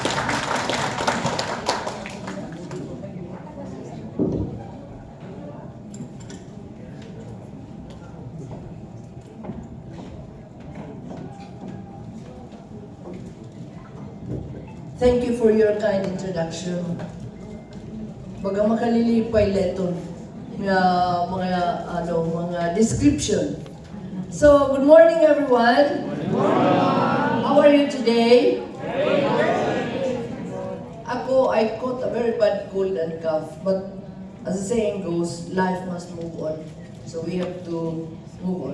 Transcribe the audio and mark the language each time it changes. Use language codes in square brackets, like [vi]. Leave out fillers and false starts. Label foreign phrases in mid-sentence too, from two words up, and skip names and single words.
[en] Thank you for your kind introduction. [war] Baga makalilipay leton nga mga description. [en] So, good morning everyone. How are you today? I caught a very bad cold and cough, but as the saying goes, life must move on. So we have to move on.